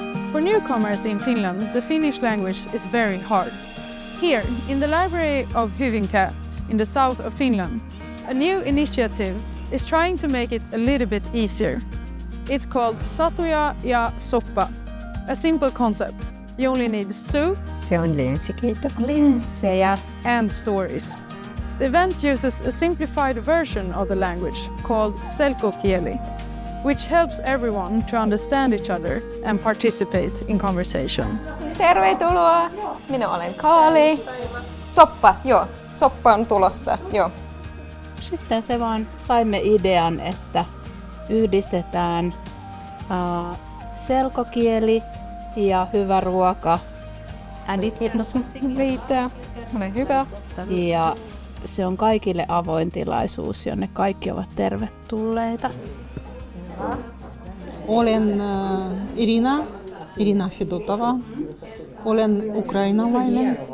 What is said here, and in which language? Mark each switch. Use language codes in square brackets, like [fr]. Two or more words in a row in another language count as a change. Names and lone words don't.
[en] For newcomers in Finland, the Finnish language is very hard. Here, in the library of Hyvinkää, in the south of Finland, a new initiative is trying to make it a little bit easier. It's called Satuja ja Soppa. A simple concept. You only need soup, [fi] Se on linssejä [en] and stories. The event uses a simplified version of the language called selkokieli, which helps everyone to understand each other and participate in conversation. [fi] Tervetuloa! Minä olen Kaali. Soppa, joo. Soppa on tulossa, joo. Sitten se vaan saimme idean, että yhdistetään selkokieli ja hyvä ruoka. [en] And it riittää. [fi] Ole hyvä. Ja se on kaikille avoin tilaisuus, jonne kaikki ovat tervetulleita. Olen Irina Fedotova. Olen ukrainalainen.